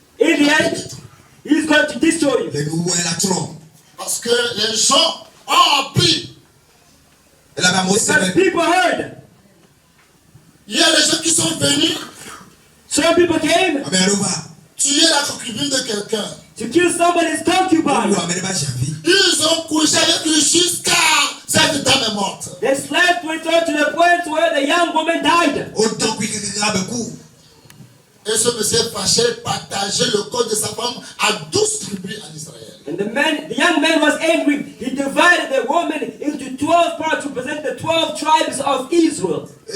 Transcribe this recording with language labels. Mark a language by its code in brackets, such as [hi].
[en] in the end, he's going to destroy you. [fr] Parce que les gens ont appris. [en] Because people heard. [fr] Il y a des gens qui sont venus. [en] Some people came. [fr] Tuer la concubine de quelqu'un. [en] To kill somebody's concubine. [fr] Ils ont couché avec lui jusqu'à cette dame est morte. [en] They slept with her to the point where the young woman died. [fr] Et ce monsieur fâché partageait le corps de sa femme à 12 tribus en Israël. [en] And the young man was angry. He divided the woman into 12 parts to represent the 12 tribes of Israel.